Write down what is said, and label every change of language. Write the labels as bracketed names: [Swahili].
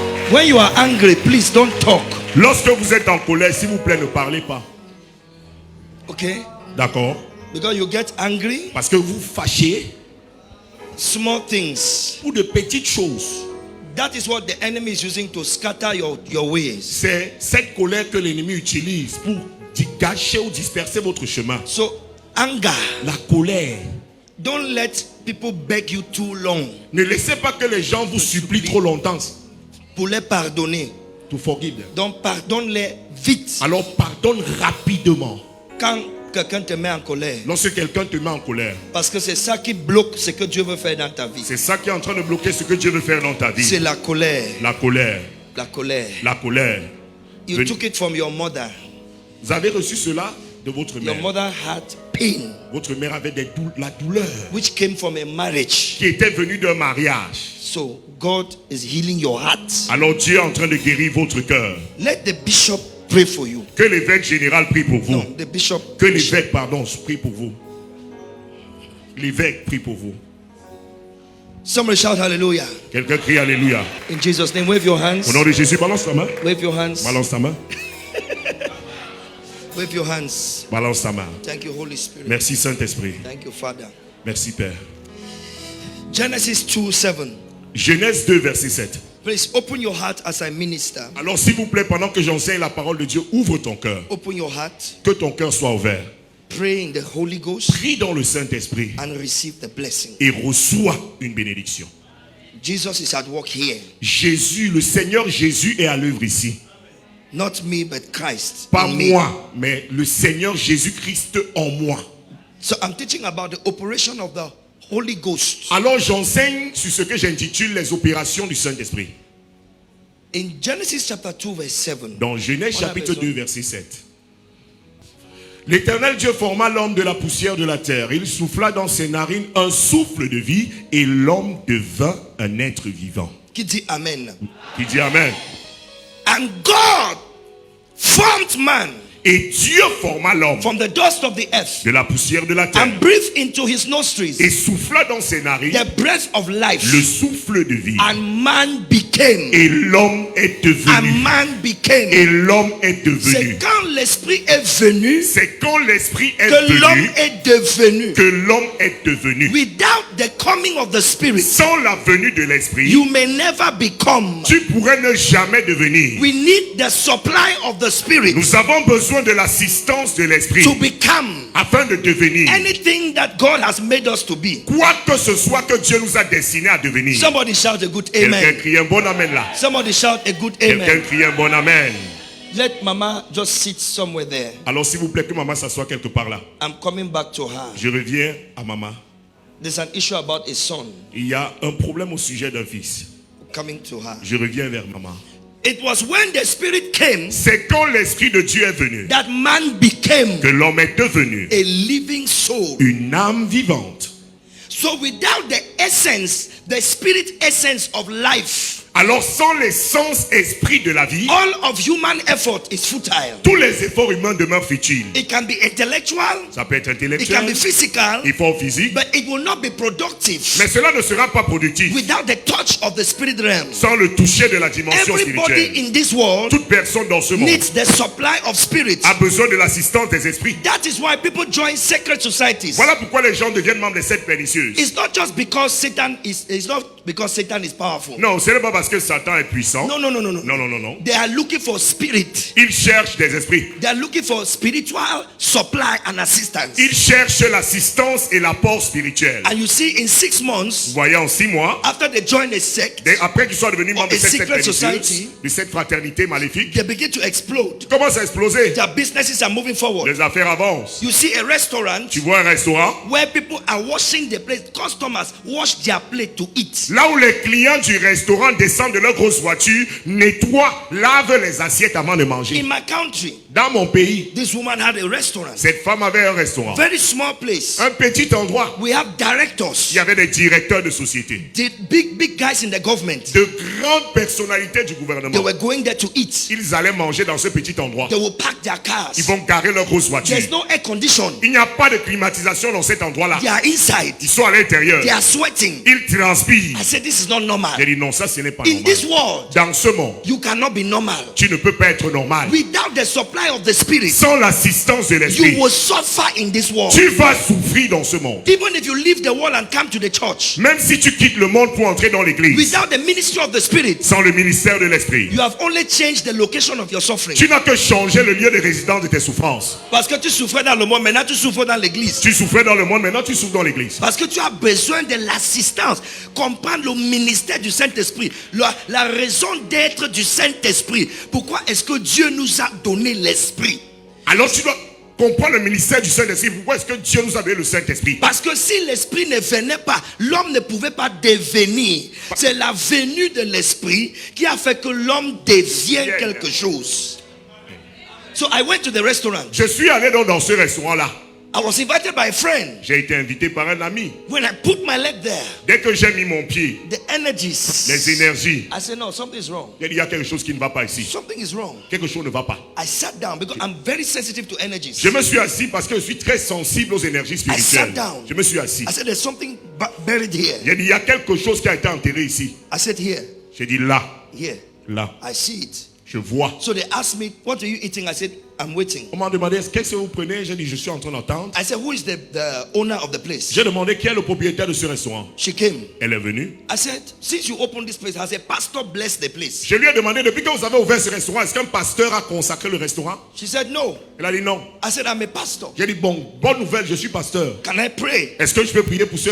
[English] When you are angry, please don't talk. [French] Lorsque vous êtes en colère, s'il vous plaît, ne parlez pas. [English] Okay? [French] D'accord? [English] Because you get angry, [French] Parce que vous fâchez [English] small things. [French] pour de petites choses. [English] That is what the enemy is using to scatter your ways. [French] C'est cette colère que l'ennemi utilise pour gâcher ou disperser votre chemin. [English] So, anger. [French] La colère. [English] Don't let people beg you too long [French] Ne laissez pas que les gens vous supplient trop longtemps. pour les pardonner. [English] To forgive them. [French] Donc, pardonne-les vite. Alors pardonne rapidement. Quand quelqu'un te met en colère. Lorsque quelqu'un te met en colère. Parce que c'est ça qui bloque ce que Dieu veut faire dans ta vie. C'est ça qui est en train de bloquer ce que Dieu veut faire dans ta vie. C'est la colère. La colère. La colère. La colère. [English] You took it from your mother. [French] Vous avez reçu cela de votre [English] Your [French] mère. [English] mother had pain, [French] Votre mère avait la douleur [English] which came from a marriage. [French] qui était venue d'un mariage. [English] So God is healing your heart. [French] Alors Dieu est en train de guérir votre cœur. [English] Let the bishop pray for you. [French] Que l'évêque général prie pour vous. [English] No, the bishop. [French] Que l'évêque, pardon, prie pour vous. L'évêque prie pour vous. [English] Somebody shout hallelujah. [French] Quelqu'un crie Alléluia. [English] In Jesus' name, wave your hands. [French] Au nom de Jésus, balance ta main. [English] Wave your hands. [French] Balance ta main. [English] Wave your hands. [French] Balance ta main. [English] Thank you, Holy Spirit. [French] Merci Saint-Esprit. [English] Thank you, Father. [French] Merci Père. [English] Genesis 2:7. [French] Genèse 2, verset 7. [English] Please open your heart as I minister. [French] Alors s'il vous plaît, pendant que j'enseigne la parole de Dieu, ouvre ton cœur. [English] Open your heart. [French] Que ton cœur soit ouvert. [English] pray in the Holy Ghost, [French] prie dans le Saint-Esprit [English] and receive the blessing. [French] et reçois une bénédiction. [English] Jesus is at work here. [French] Jésus, le Seigneur Jésus est à l'œuvre ici. [English] Not me, but Christ. [French] Pas [English] in me. [French] moi, mais le Seigneur Jésus-Christ en moi. [English] So I'm teaching about the operation of the Holy Ghost. [French] Alors j'enseigne sur ce que j'intitule les opérations du Saint-Esprit. [English] In Genesis chapter 2 verse 7. [French] Dans Genèse On a chapitre besoin. 2 verset 7. L'Éternel Dieu forma l'homme de la poussière de la terre. Il souffla dans ses narines un souffle de vie et l'homme devint un être vivant. Qui dit Amen. Qui dit Amen. [English] And God formed man [French] Et Dieu forma l'homme [English] from the dust of the earth [French] de la poussière de la terre [English] and breathed into his nostrils [French] et souffla dans ses narines [English] the breath of life. [French] le souffle de vie. [English] And man became. [French] Et l'homme est [English] And [French] devenu. [English] man became. [French] Et l'homme est C'est devenu. quand l'esprit est venu C'est quand l'Esprit est que l'homme venu est devenu. que l'homme est devenu. [English] Without the coming of the Spirit, [French] Sans la venue de l'Esprit, [English] you may never become. [French] tu pourrais ne jamais devenir. [English] We need the supply of the Spirit [French] Nous avons besoin de l'assistance de l'Esprit [English] to become [French] afin de devenir [English] anything that God has made us to be. [French] quoi que ce soit que Dieu nous a destiné à devenir. [English] Somebody shout a good [French] Quelqu'un [English] amen. [French] crie un bon amen là. [English] Somebody shout a good [French] Quelqu'un [English] amen. [French] crie un bon amen. [English] Let Mama just sit somewhere there. [French] Alors s'il vous plaît que maman s'assoie quelque part là. [English] I'm coming back to her. [French] Je reviens à maman. [English] There's an issue about a son. [French] Il y a un problème au sujet d'un fils. [English] Coming to her. [French] Je reviens vers maman. [English] It was when the Spirit came [French] C'est quand l'Esprit de Dieu est venu [English] that man became [French] que l'homme est devenu [English] a living soul. [French] une âme vivante. [English] So without the essence, the spirit essence of life, [French] Alors sans l'essence esprit de la vie, [English] all of human effort is futile. [French] tous les efforts humains demeurent futiles. [English] It can be intellectual, [French] Ça peut être [English] it can [French] intellectuel, [English] be physical, [French] effort physique, [English] but it will not be productive [French] mais cela ne sera pas productif [English] without the touch of the spirit realm. [French] sans le toucher de la dimension [English] Everybody [French] spirituelle. [English] in this world [French] Toute personne dans ce monde [English] needs the supply of spirit. [French] a besoin de l'assistance des esprits. [English] That is why people join secret societies. [French] Voilà pourquoi les gens deviennent membres des sectes pernicieuses. [English] It's not just because Satan is, it's not because Satan is powerful. [French] Non, ce n'est pas parce que Satan est puissant. [English] No, no, no, no, no. [French] Non, non, non, non. [English] They are looking for spirit. [French] Ils cherchent des esprits. [English] They are looking for spiritual supply and assistance. [French] Ils cherchent l'assistance et l'apport spirituel. [English] And you see, in 6 months, [French] Vous voyez, en 6 mois, [English] after they join a sect, [French] après qu'ils soient devenus membres de [English] a [French] cette secte [English] secret [French] pernicieuse, [English] society, [French] de cette fraternité maléfique, [English] they begin to explode. [French] commence à exploser. [English] Their businesses are moving forward. [French] Les affaires avancent. [English] You see a restaurant [French] Tu vois un restaurant, [English] where people are washing the plate. Customers wash their plate to eat. [French] là où les clients du restaurant descendent de leur grosse voiture, nettoient, lavent les assiettes avant de manger. [English] In my country, [French] Dans mon pays, [English] this woman had a restaurant. [French] cette femme avait un restaurant. [English] Very small place. [French] Un petit endroit. [English] We have [French] Il [English] directors, [French] y avait des directeurs de société. [English] the big guys in the government. [French] De grandes personnalités du [English] They [French] gouvernement. [English] were going there to eat. [French] Ils allaient manger dans ce petit endroit. [English] They will park their cars. [French] Ils vont garer leur grosse voiture. [English] There's no air condition. [French] Il n'y a pas de climatisation dans cet endroit-là. [English] They are inside. [French] Ils sont à l'intérieur. [English] They are sweating. [French] Ils transpirent. [English] I said, this is not normal. [French] J'ai dit non, ça ce n'est pas [English] In this [French] normal. [English] world, [French] Dans ce monde, [English] you cannot be normal. [French] tu ne peux pas être normal. [English] Without the supply of the spirit, [French] Sans l'assistance de [English] you [French] l'esprit, [English] will suffer in this world. [French] tu vas souffrir dans ce monde. [English] Even if you leave the world and come to the church, [French] Même si tu quittes le monde pour entrer dans l'église, [English] without the ministry of the spirit, [French] sans le ministère de l'esprit, [English] you have only changed the location of your suffering. [French] tu n'as que changé le lieu de résidence de tes souffrances. Parce que tu souffrais dans le monde, maintenant tu souffres dans l'église. Tu souffrais dans le monde, maintenant tu souffres dans l'église. Parce que tu as besoin de l'assistance. Comprendre le ministère du Saint-Esprit. La raison d'être du Saint-Esprit. Pourquoi est-ce que Dieu nous a donné l'Esprit? Alors tu dois comprendre le ministère du Saint-Esprit. Pourquoi est-ce que Dieu nous a donné le Saint-Esprit? Parce que si l'Esprit ne venait pas, l'homme ne pouvait pas devenir. C'est la venue de l'Esprit qui a fait que l'homme devienne quelque chose. [English] So I went to the restaurant. [French] Je suis allé donc dans ce restaurant-là. [English] I was invited by a friend. [French] J'ai été invité par un ami. [English] When I put my leg there, [French] Dès que j'ai mis mon pied, [English] the energies. [French] les énergies, [English] I said, no, something is wrong. [French] il y a quelque chose qui ne va pas ici. [English] Something is wrong. [French] Quelque chose ne va pas. [English] I sat down because I'm very sensitive to energies. [French] Je me suis assis parce que je suis très sensible aux énergies [English] I sat [French] spirituelles. [English] down. [French] Je me suis assis. [English] I said, there's something buried here. [French] Il y a quelque chose qui a été enterré ici. [English] I said, here, [French] J'ai dit là, [English] here. [French] là. [English] I see it. [French] Je vois. [English] So they asked me, what are you eating? I said, I'm waiting. [French] On m'a demandé, qu'est-ce que vous prenez? J'ai dit, je suis en train d'entendre. [English] I said, who is the owner of the place? [French] J'ai demandé qui est le propriétaire de ce restaurant. [English] She came. [French] Elle est venue. [English] I said, since you opened this place, I said, pastor bless the place. [French] Je lui ai demandé, depuis que vous avez ouvert ce restaurant, est-ce qu'un pasteur a consacré le restaurant? [English] She said, no. [French] Elle a dit non. [English] I said, I'm a pastor. [French] J'ai dit, bon, bonne nouvelle, je suis pasteur. [English] Can I pray? [French] Est-ce que je peux prier pour ce